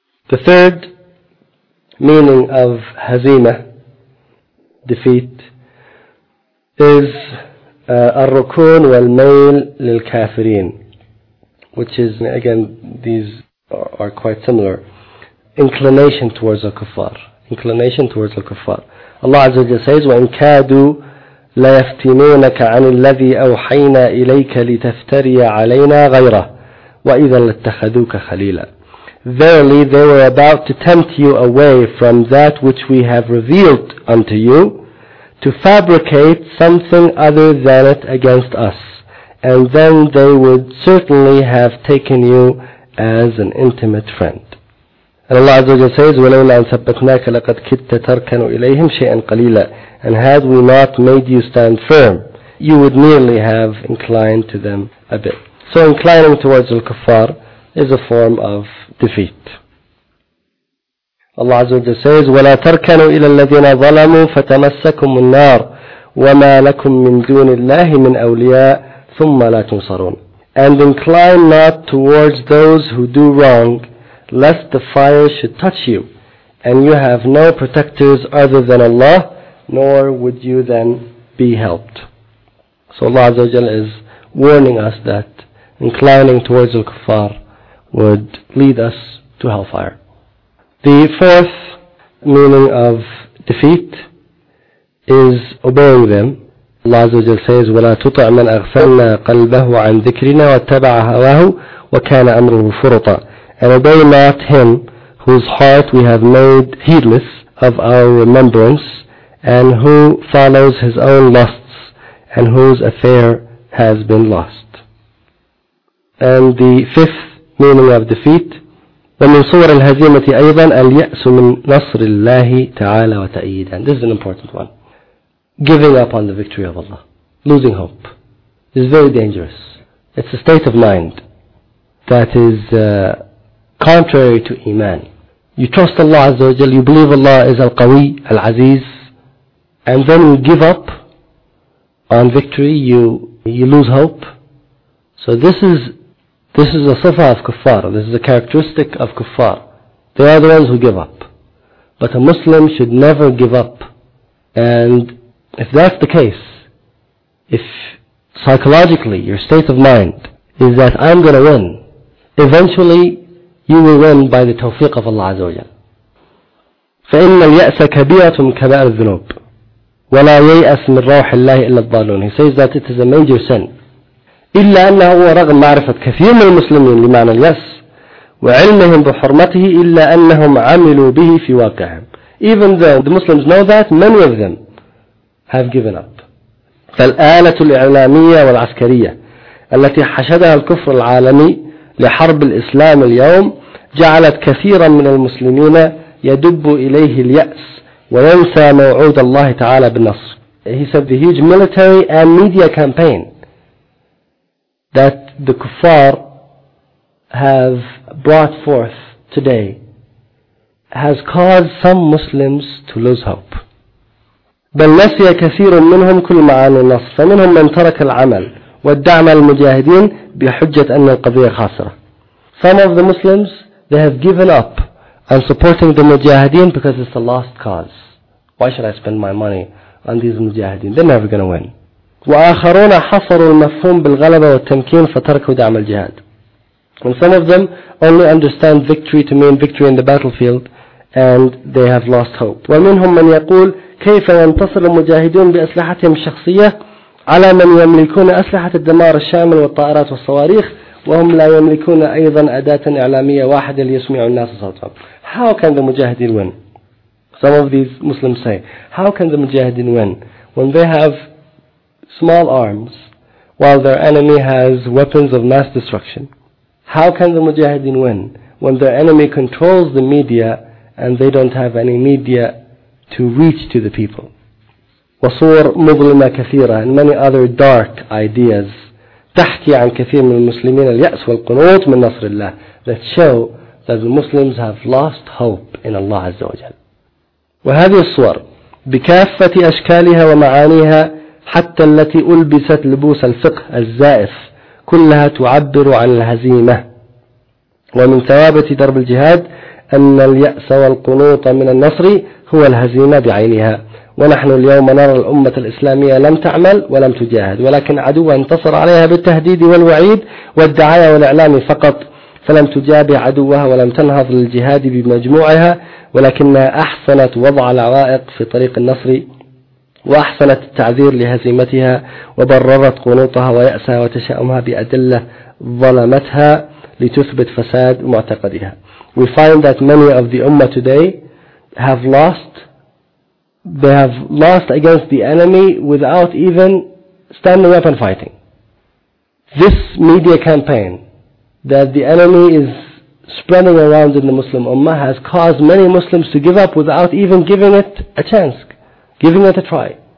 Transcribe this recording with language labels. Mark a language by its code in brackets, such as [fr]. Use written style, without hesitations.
[en] The third meaning of hazima, defeat, is [ar] ar-rukun wal-mail lil-kafirin, [en] which is, again, these are quite similar. Inclination towards al-kuffar. Inclination towards al-kuffar. [ar] Allah Azza wa Jalla says, وَإِن كَادُوا لَيَفْتِنُونَكَ عَنِ الَّذِي أَوْحَيْنَا إِلَيْكَ لِتَفْتَرِيَ عَلَيْنَا غَيْرَهُ وَإِذًا لَاتَّخَذُوكَ خَلِيلًا. [en] Verily, they were about to tempt you away from that which we have revealed unto you, to fabricate something other than it against us. And then they would certainly have taken you as an intimate friend. [ar] And Allah Azza wa Jalla says, وَلَوْلَا أَن ثَبَّتْنَاكَ لَقَدْ كِدْتَ تَرْكَنُ إِلَيْهِمْ شَيْئًا قَلِيلًا. [en] And had we not made you stand firm, you would nearly have inclined to them a bit. So inclining towards al-kuffar is a form of defeat. [ar] Allah Azza wa Jalla says, وَلَا تَرْكَنُوا إِلَى الَّذِينَ ظَلَمُوا فَتَمَسَّكُمُ النَّارُ وَمَا لَكُم مِّن دُونِ اللَّهِ مِنْ أَوْلِيَاءَ ثُمَّ لَا تُنصَرُونَ. [en] And incline not towards those who do wrong, lest the fire should touch you, and you have no protectors other than Allah, nor would you then be helped. So Allah Azza wa Jalla is warning us that inclining towards al-kuffar would lead us to hellfire. The fourth meaning of defeat is obeying them. [ar] Allah Azza wa Jalla says, وَلَا تُطَعْ مَنْ أَغْفَلْنَا قَلْبَهُ عَنْ ذِكْرِنَا وَاتَّبَعَ هَوَاهُ وَكَانَ أَمْرُهُ فُرُطًا. [en] And obey not him whose heart we have made heedless of our remembrance, and who follows his own lusts, and whose affair has been lost. And the fifth meaning of defeat, [ar] وَمِنْ صُوَرِ الْهَزِيمَةِ أَيْضًا الْيَأْسُ مِنْ نَصْرِ اللَّهِ تَعَالَى وَتَأْيِيدًا. [en] This is an important one. Giving up on the victory of Allah. Losing hope. It's very dangerous. It's a state of mind that is contrary to Iman. You trust Allah Azza wa Jal, you believe Allah is Al-Qawi, Al-Aziz, and then you give up on victory, you lose hope. So this is a sifa of kuffar, this is a characteristic of kuffar. They are the ones who give up. But a Muslim should never give up. And if that's the case, if psychologically your state of mind is that I'm going to win, eventually you will win by the tawfiq of Allah Azza wa Jalla. [ar] فَإِنَّ الْيَأْسَ كَبِيرَةٌ كَبَائِرِ الذُّنُوبِ وَلَا يَيْأَسُ مِنْ رَوْحِ اللَّهِ إِلَّا الضَّالُّونَ. [en] He says that it is a major sin. [ar] إِلَّا أَنَّهُ وَرَغْمَ مَعْرِفَةَ كَثِيرٍ مِنَ الْمُسْلِمِينَ لِمَعْنَى الْيَأْسِ وَعِلْمِهِمْ بِحُرْمَتِهِ إِلَّا أَنَّهُمْ عَمِلُوا بِهِ فِي وَاقِعِهِمْ. [en] Even though the Muslims know that, many of them have given up. [ar] فالآلة الإعلامية والعسكرية التي حشدها الكفر العالمي لحرب الإسلام اليوم جعلت كثيرا من المسلمين يدب إليه اليأس وينسى موعود الله تعالى بالنصر. [en] He said the huge military and media campaign that the kuffar have brought forth today has caused some Muslims to lose hope. [ar] بل نسي كثير منهم كل معاني النص فمنهم من ترك العمل والدعم المجاهدين بحجة أن القضية خاسرة. [en] Some of the Muslims, they have given up on supporting the mujahideen because it's the lost cause. Why should I spend my money on these mujahideen? They're never going to win. [ar] وآخرون حصروا المفهوم بالغلبة والتمكين فتركوا دعم الجهاد. [en] And some of them only understand victory to mean victory in the battlefield, and they have lost hope. [ar] ومنهم من يقول كيف ينتصر المجاهدون بأسلحتهم الشخصية على من يملكون أسلحة الدمار الشامل والطائرات والصواريخ وهم لا يملكون أيضا أداة إعلامية واحدة ليسمع الناس صوتهم. [en] How can the mujahideen win? Some of these Muslims say, how can the mujahideen win when they have small arms while their enemy has weapons of mass destruction? How can the mujahideen win when their enemy controls the media and they don't have any media to reach to the people? [ar] وصور مظلمة كثيرة [en] and many other dark ideas [ar] تحكي عن كثير من المسلمين اليأس والقنوط من نصر الله, [en] that show that the Muslims have lost hope in Allah [ar] عز وجل. وهذه الصور بكافة أشكالها ومعانيها حتى التي ألبست لبوس الفقه الزائف كلها تعبر عن الهزيمة. ومن ثوابت درب الجهاد أن اليأس والقنوط من النصر هو الهزيمة بعينها. ونحن اليوم نرى الأمة الإسلامية لم تعمل ولم تجاهد, ولكن عدو انتصر عليها بالتهديد والوعيد والدعاية والإعلام فقط, فلم تجابه عدوها ولم تنهض للجهاد بمجموعها, ولكنها أحسنت وضع العوائق في طريق النصر وأحسنت التعذير لهزيمتها وبررت قنوطها ويأسها وتشاؤمها بأدلة ظلمتها لتثبت فساد معتقدها. [en] We find that many of the Ummah today have lost against the enemy without even standing up and fighting. This media campaign that the enemy is spreading around in the Muslim Ummah has caused many Muslims to give up without even giving it a chance, giving it a try.